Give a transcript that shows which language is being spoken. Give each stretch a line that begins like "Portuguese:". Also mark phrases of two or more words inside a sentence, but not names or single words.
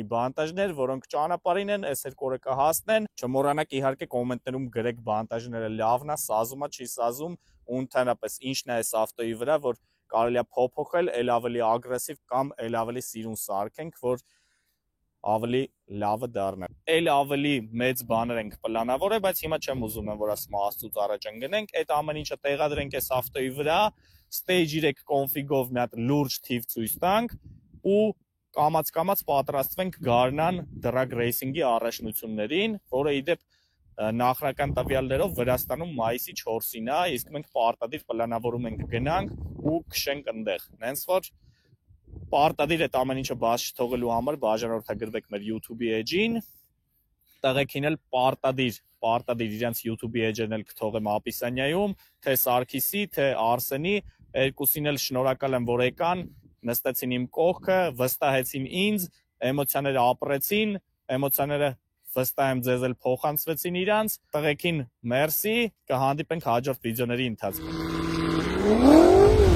Armenian: բանտաժներ, որոնք ճանապարհին են, այս 2 օրը կհասնեն, չմոռանաք իհարկե կոմենտներում գրեք բանտաժները լավն է, սազում է, չի սազում, ու ընդհանրապես ինչն է այս ավտոյի վրա, որ կարելի է փոփոխել, ել ավելի ագրեսիվ կամ ել ավելի սիրուն սարքենք, որ ավելի լավը դառնա։ Ել ավելի մեծ բաներ ենք պլանավորել, բայց հիմա չեմ ուզում որ ասում աստծուց առաջ ընկնենք, այդ ամեն ինչը տեղադրենք այս ավտոյի վրա, stage 3 config-ով մի հատ լուրջ թիվ ցույց տանք ու կամաց պատրաստվենք գարնան
English: drag racing-
Armenian: ի առաջնություններին, որը իդեպ նախնական տվյալներով Վրաստանում մայիսի 4-ին է, իսկ մենք պարտադիր պլանավորում ենք գնանք ու քշենք այնտեղ։ Հենց որ պարտադիր այդ ամեն ինչը բաց չթողելու համար բաժանորդագրվեք մեր YouTube-ի էջին, տղեկին էլ պարտադիր իրենց YouTube-ի էջերն էլ կթողեմ Ապիսանյայում, թե Սարգիսի, թե Արսենի, երկուսին էլ շնորհակալ եմ, որ եկան, նստեցին իմ կողքը, վստահեցին ինձ, էմոցիաները ապրեցին, էմոցիաները վստահ եմ ձեզ էլ փոխանցվեցին իրանց, տղեկին մերսի, կհանդիպենք հաջորդ վիդեոների ընթացքում։